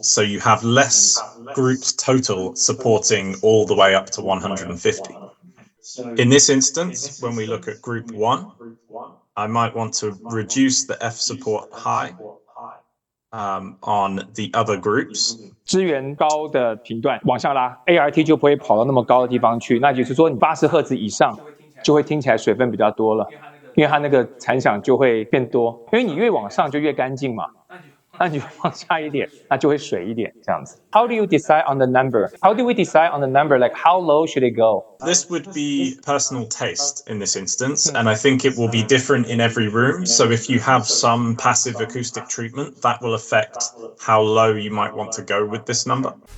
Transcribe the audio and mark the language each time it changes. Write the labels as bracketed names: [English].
[English] So you have less groups total supporting all the way up to 150. In this instance, when we look at group 1, I might want to reduce the F support high on the other groups. [Chinese] 支援高的频段往下拉 ，ART 就不会跑到那么高的地方去。那就是说，你80赫兹以上就会听起来水分比较多了，因为它那个残响就会变多。因为你越往上就越干净嘛，那你就放下一点，那就会水一点这样子。 [English] How do you decide on the number? How do we decide on the number? Like how low should it go? This would be personal taste in this instance, and I think it will be different in every room. So if you have some passive acoustic treatment, that will affect how low you might want to go with this number.